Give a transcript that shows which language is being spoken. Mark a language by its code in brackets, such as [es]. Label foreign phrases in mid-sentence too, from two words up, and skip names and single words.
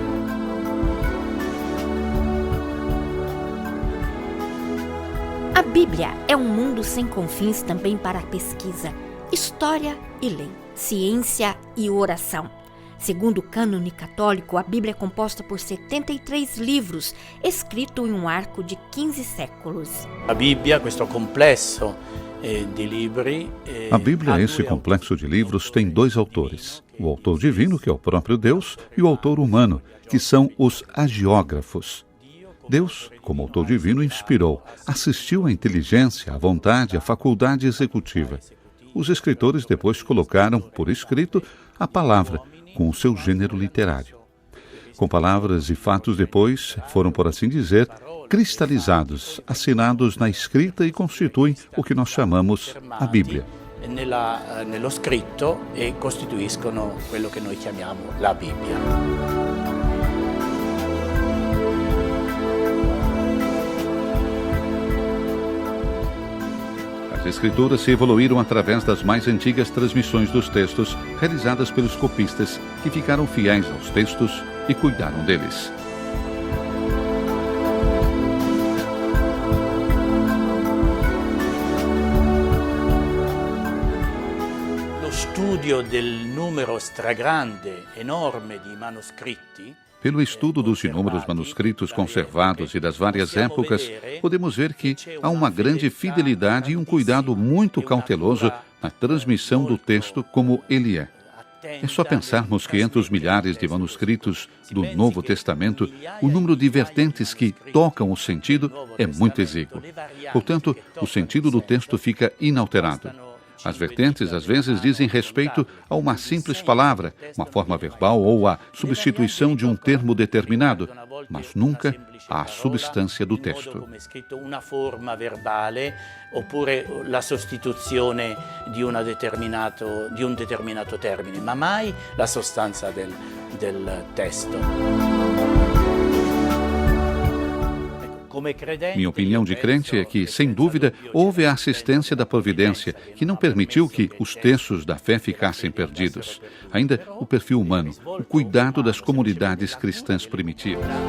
[pt] A Bíblia é um mundo sem confins também para a pesquisa, história e lei, ciência e oração. Segundo o cânone católico, a Bíblia é composta por 73 livros, escritos em um arco de 15 séculos. A Bíblia, [it] questo complesso de livri. [pt] A Bíblia, esse complexo de livros, tem dois autores. O autor divino, que é o próprio Deus, e o autor humano, que são os hagiógrafos. Deus, como autor divino, inspirou, assistiu à inteligência, à vontade, à faculdade executiva. Os escritores depois colocaram, por escrito, a palavra, com o seu gênero literário. Com palavras e fatos depois foram, por assim dizer, cristalizados, assinados na escrita e constituem o que nós chamamos a Bíblia. [it] Nello scritto e costituiscono quello che noi chiamiamo la Bibbia. [pt] As escrituras se evoluíram através das mais antigas transmissões dos textos realizadas pelos copistas, que ficaram fiéis aos textos e cuidaram deles. [it] Lo studio del numero stragrande, enorme di manoscritti. [pt] Pelo estudo dos inúmeros manuscritos conservados e das várias épocas, podemos ver que há uma grande fidelidade e um cuidado muito cauteloso na transmissão do texto como ele é. É só pensarmos que entre os milhares de manuscritos do Novo Testamento, o número de vertentes que tocam o sentido é muito exíguo. Portanto, o sentido do texto fica inalterado. As vertentes, às vezes, dizem respeito a uma simples palavra, uma forma verbal ou a substituição de um termo determinado, mas nunca à substância do texto. [it] Uma forma verbale oppure la sostituzione di un determinato termine, ma mai la sostanza del testo. [pt] Minha opinião de crente é que, sem dúvida, houve a assistência da providência, que não permitiu que os textos da fé ficassem perdidos. Ainda o perfil humano, o cuidado das comunidades cristãs primitivas.